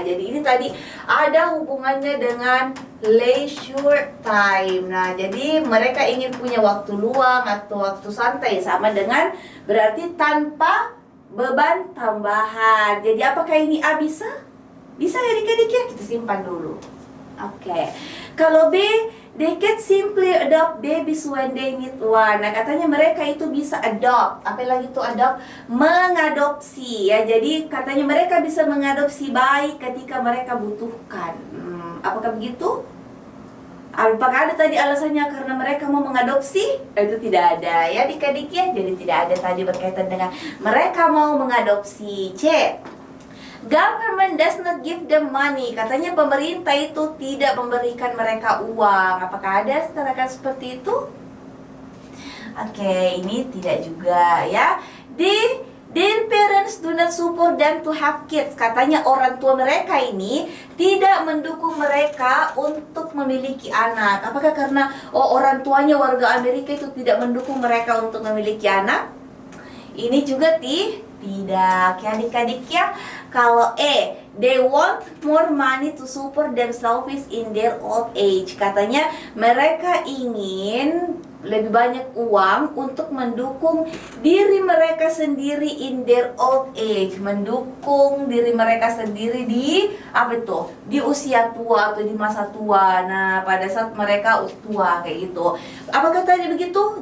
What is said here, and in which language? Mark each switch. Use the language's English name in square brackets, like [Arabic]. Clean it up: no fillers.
[Indonesian] Jadi ini tadi ada hubungannya dengan leisure time. Nah, jadi mereka ingin punya waktu luang atau waktu santai, sama dengan berarti tanpa beban tambahan. Jadi apakah ini A bisa? Bisa ya adik-adik ya? Kita simpan dulu. Oke. Kalau B, [English] they can simply adopt babies when they need one. [Indonesian] Nah, katanya mereka itu bisa adopt. Apa lagi tuh adopt? Mengadopsi ya. Jadi katanya mereka bisa mengadopsi bayi ketika mereka butuhkan. Apakah begitu? Apakah ada tadi alasannya karena mereka mau mengadopsi? Itu tidak ada ya adik-adik ya. Jadi tidak ada tadi berkaitan dengan mereka mau mengadopsi. [English] C, government does not give them money. [Indonesian] Katanya pemerintah itu tidak memberikan mereka uang. Apakah ada kata-kata seperti itu? Oke, ini tidak juga ya. [English] D, their parents do not support them to have kids. [Indonesian] Katanya orang tua mereka ini tidak mendukung mereka untuk memiliki anak. Apakah karena orang tuanya warga Amerika itu tidak mendukung mereka untuk memiliki anak? Ini juga tidak ya adik-adik ya. Kalau [English] E, they want more money to support themselves in their old age. [Indonesian] Katanya mereka ingin lebih banyak uang untuk mendukung diri mereka sendiri [English] in their old age, [Indonesian] mendukung diri mereka sendiri di di usia tua atau di masa tua. Nah, pada saat mereka tua kayak gitu. Apakah tadi begitu?